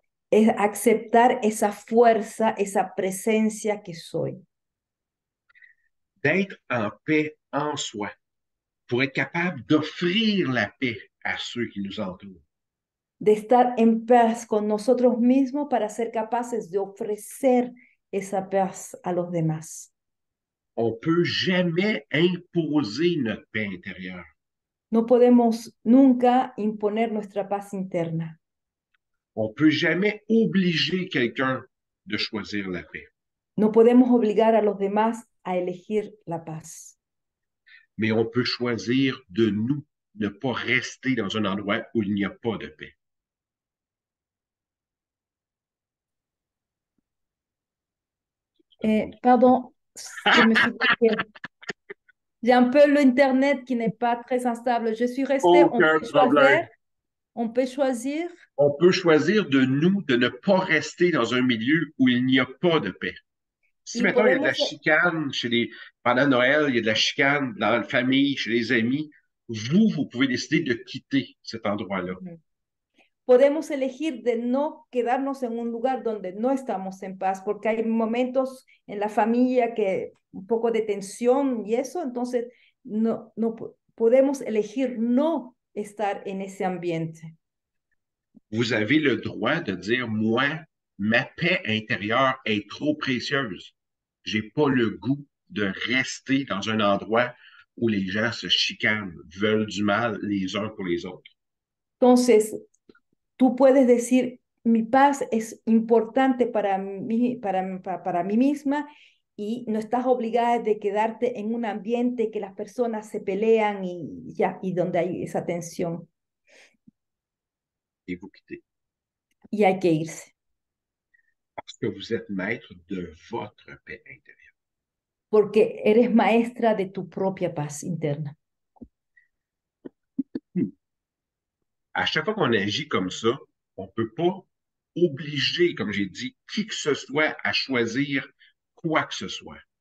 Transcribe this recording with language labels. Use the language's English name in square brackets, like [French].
[Spanish] es aceptar esa fuerza, esa presencia que soy. [French] D'être en paix en soi pour être capable d'offrir la paix à ceux qui nous entourent. [Spanish] De estar en paz con nosotros mismos para ser capaces de ofrecer esa paz a los demás. [French] On peut jamais imposer notre paix intérieure. [Spanish] No podemos nunca imponer nuestra paz interna. [French] On peut jamais obliger quelqu'un de choisir la paix. [Spanish] No podemos obligar a los demás a elegir la paz. [French] Mais on peut choisir de nous ne pas rester dans un endroit où il n'y a pas de paix. Pardon, je me suis bloquée. J'ai un peu l'internet qui n'est pas très instable. Je suis restée, Aucun problème. on peut choisir. On peut choisir de nous de ne pas rester dans un milieu où il n'y a pas de paix. [Spanish] Si Y [French] maintenant il y a de la [Spanish] podemos, [French] chicane pendant Noël, il y a de la chicane dans la famille, chez les amis, vous pouvez décider de quitter cet endroit-là. [Spanish] podemos elegir de no quedarnos en un lugar donde no estamos en paz, porque hay momentos en la familia que un poco de tensión y eso, entonces no podemos elegir no estar en ese ambiente. [French] Vous avez le droit de dire, moi, ma paix intérieure est trop précieuse. J'ai pas le goût de rester dans un endroit où les gens se chicanent, veulent du mal les uns pour les autres. [Spanish] Entonces, tú puedes decir, mi paz es importante para mí misma y no estás obligada de quedarte en un ambiente que las personas se pelean y ya, y donde hay esa tensión [French] Et vous quittez. [Spanish] y hay que irse, [French] Parce que vous êtes maître de votre paix intérieure. [Spanish] porque eres maestra de tu propia paz interna. [French] À chaque fois qu'on agit comme ça, on ne peut pas obliger, comme j'ai dit, qui que ce soit à choisir quoi que ce soit.